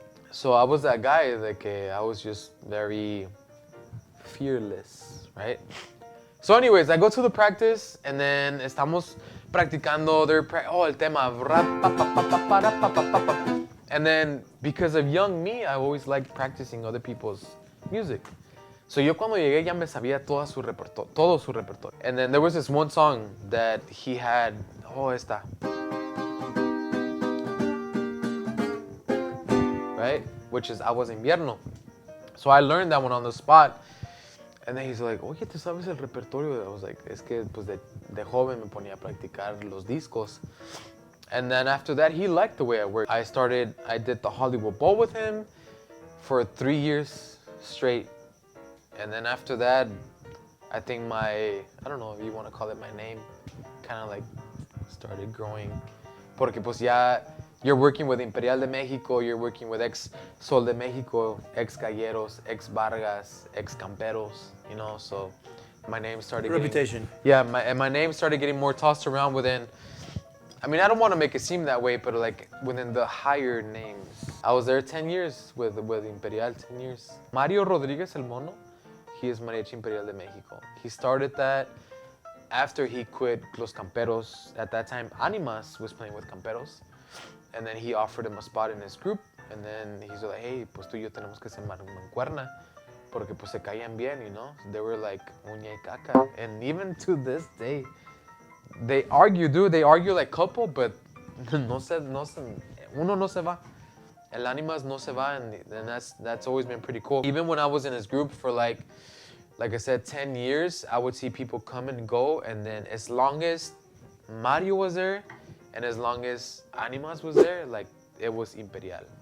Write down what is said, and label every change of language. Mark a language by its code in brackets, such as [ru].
[en] So I was that guy, like I was just very fearless, right? So anyways, I go to the practice and then [es] estamos practicando, el tema. [en] And then because of young me, I always liked practicing other people's music. [es] So yo cuando llegué ya me sabía todo su repertorio. [en] And then there was this one song that he had, [es] esta. [en] Right? Which is I Was Invierno. So I learned that one on the spot. And then he's like, [es] oye, ¿te sabes el repertorio? [en] I was like, [es] es que pues de joven me ponía a practicar los discos. [en] And then after that, he liked the way I worked. I did the Hollywood Bowl with him for 3 years straight. And then after that, I think I don't know if you want to call it my name, kind of like started growing. [es] Porque pues ya, [en] you're working with Imperial de Mexico, you're working with ex Sol de Mexico, ex Galleros, ex Vargas, ex Camperos, you know, so my name started Reputation. My name started getting more tossed around within, I mean, I don't want to make it seem that way, but like within the higher names. I was there 10 years with Imperial, 10 years. Mario Rodriguez El Mono, he is Mariachi Imperial de Mexico. He started that after he quit Los Camperos. At that time, Animas was playing with Camperos. And then he offered him a spot in his group. And then he's like, hey, [es] pues tú y yo tenemos que ser mancuerna. Porque pues se caían bien, you know? [en] They were like [es] uña y caca. [en] And even to this day, they argue like couple, but [es] uno no se va. El Animas no se va, [en] and that's always been pretty cool. Even when I was in his group for like I said, 10 years, I would see people come and go, and then as long as Mario was there, and as long as Animas was there, like it was Imperial.